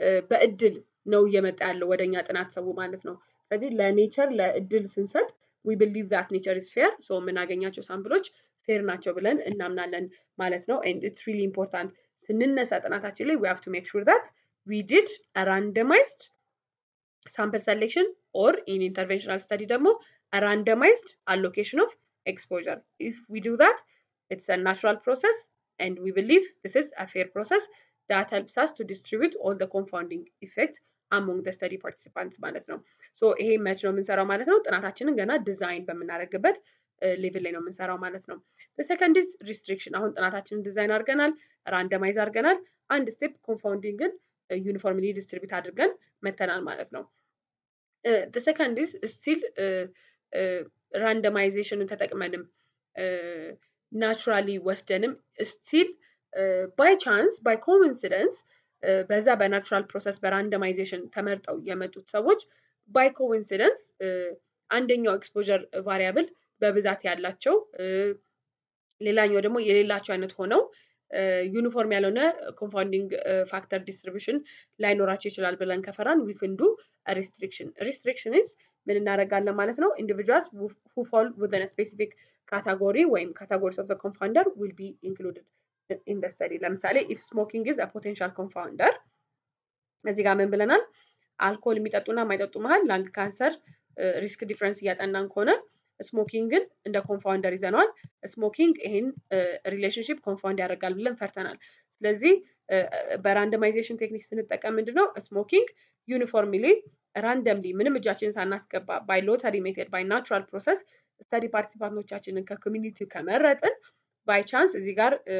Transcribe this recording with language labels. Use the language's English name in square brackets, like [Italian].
[Amharic] በእድል ነው እየመጣ ያለው ወደኛ ጥናት ሰው ማለት ነው። ስለዚህ ለኔቸር ለእድል ስንሰጥ [English] we believe that nature is fair። [Amharic] ሶ የምናገኛቸው ሳምፕሎች ፌር ናቸው ብለን እናምናለን ማለት ነው። [English] and it's really important [Amharic] ስንነሳ ጥናታችን ላይ [English] we have to make sure that we did a randomized sample selection or in interventional study [Amharic] ደግሞ [English] a randomized allocation of exposure. If we do that, it's a natural process and we believe this is a fair process that helps us to distribute all the confounding effects among the study participants [Amharic] ማለት ነው። ሶ ይሄ መች ነው የምንሰራው ማለት ነው? ጥናታችንን ገና ዲዛይን በምናደርግበት ሌቭል ላይ ነው የምንሰራው ማለት ነው። [English] the second is restriction። [Amharic] አሁን ጥናታችንን ዲዛይን አድርገናል፣ ራንደማይዝ አድርገናል፣ አንድ ስቴፕ ኮንፋውንዲንግን ዩኒፎርምሊ ዲስትሪቢዩት አድርገን መተናል ማለት ነው። [English] the second is still [Amharic] ራንደማይዜሽንን ተጠቅመንም ናቹራሊ ወስደንም ስቲል ባይ ቻንስ ባይ ኮኢንሲደንስ በዛ በናቹራል ፕሮሰስ በራንደማይዜሽን ተመርጠው የመጡት ሰዎች ባይ ኮኢንሲደንስ አንደኛው ኤክስፖዠር ቫሪያብል በብዛት ያላቸው ሌላኛው ደግሞ የሌላቸው አይነት ሆነው ዩኒፎርም ያልሆነ ኮንፋውንዲንግ ፋክተር ዲስትሪቢዩሽን ላይኖራቸው ይችላል ብለን ከፈራን [English] we can do a restriction. restriction is [Amharic] ምን እናደርጋለን ማለት ነው? [English] individuals who fall within a specific category ወይም categories of the confounder will be included in the study። ለምሳሌ if smoking is a potential confounder [Amharic] እዚህ ጋር ምን ብለናል? አልኮል የሚጠጡና የማይጠጡ መሃል ላንግ ካንሰር ሪስክ ዲፍረንስ እያጠናን ከሆነ ስሞኪንግን እንደ ኮንፋውንደር ይዘነዋል። ስሞኪንግ ይሄን ሪሌሽንሽፕ ኮንፋውንድ ያደርጋል ብለን ፈርተናል። ስለዚህ በራንደማይዜሽን ቴክኒክ ስንጠቀም ምንድነው ስሞኪንግ ዩኒፎርምሊ ራንደምሊ ምንም እጃችንን ሳናስገባ [English] ባይ ሎተሪ ሜተድ ባይ ናቹራል ፕሮሰስ [Amharic] ስተዲ ፓርቲሲፓንቶቻችንን ከኮሚኒቲው ከመረጥን ባይ ቻንስ እዚህ ጋር